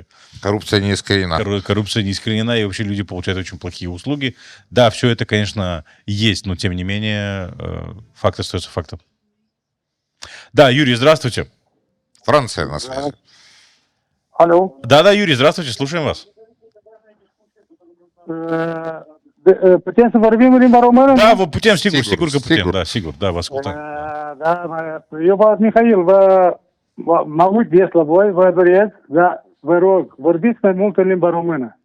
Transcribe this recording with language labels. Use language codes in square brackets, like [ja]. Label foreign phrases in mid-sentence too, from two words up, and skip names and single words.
[ru] Коррупция не искоренена. Коррупция не искоренена, и вообще люди получают очень плохие услуги. Да, все это, конечно, есть, но тем не менее... Факт остается фактом. Да, Юрий, здравствуйте. Франция на связи. Алло. Да, Юрий, здравствуйте, слушаем вас. [ro] Putem să vorbim în limba română? Да, vă putem, sigur că putem. Sigur. Da, sigur, da, vă ascultăm. Da, eu vă Mihail, mă uit des la voi, vă doresc, dar vă rog, vorbiți mai mult în limba română.